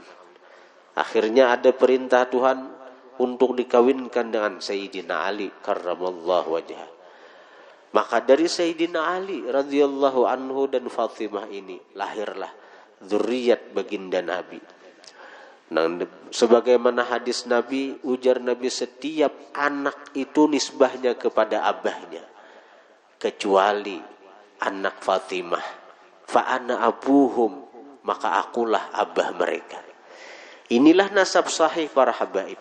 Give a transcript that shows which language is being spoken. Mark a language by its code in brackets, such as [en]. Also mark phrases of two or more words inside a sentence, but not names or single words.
[id] Akhirnya ada perintah Tuhan untuk dikawinkan dengan Sayyidina Ali [ar] كرم الله وجهه. [id] Maka dari Sayyidina Ali [ar] رضي الله عنه [id] dan Fatimah ini lahirlah zuriat baginda Nabi. Nah, sebagaimana hadis Nabi, ujar Nabi, setiap anak itu nisbahnya kepada abahnya kecuali anak Fatimah. [ar] فأنا أبوهم, [id] maka akulah abah mereka. Inilah nasab sahih para habaib.